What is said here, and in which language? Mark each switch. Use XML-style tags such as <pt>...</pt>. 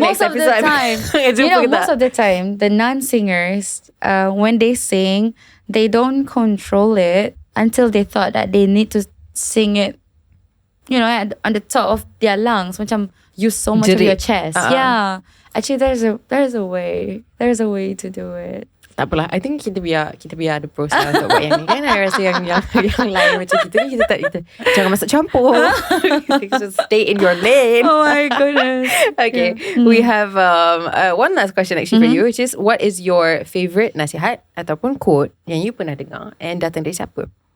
<en>Most of the time, most of the time, the non-singers, when they sing, they don't control it until they thought that they need to sing it, you know, on the top of their lungs.</en> <ms>Macam</ms> <en>use so much of your chest. Yeah. Actually, there's a way to do it.</en> <ms>Tak apalah.</ms> <en>I think</en> <ms>kita biar ada proses untuk buat yang ni kan.</ms> <en>I</en> <ms>rasa yang lain macam kita ni, kita jangan masuk campur. Kita</ms> <en>just stay in your lane. Oh my goodness. Okay. We have one last question actually for you, which is, what is your favourite</en> <ms>nasihat ataupun</ms> <en>quote</en> <ms>yang</ms> <en>you</en> <ms>pernah dengar</ms> <en>and</en> <ms>datang dari siapa?</ms>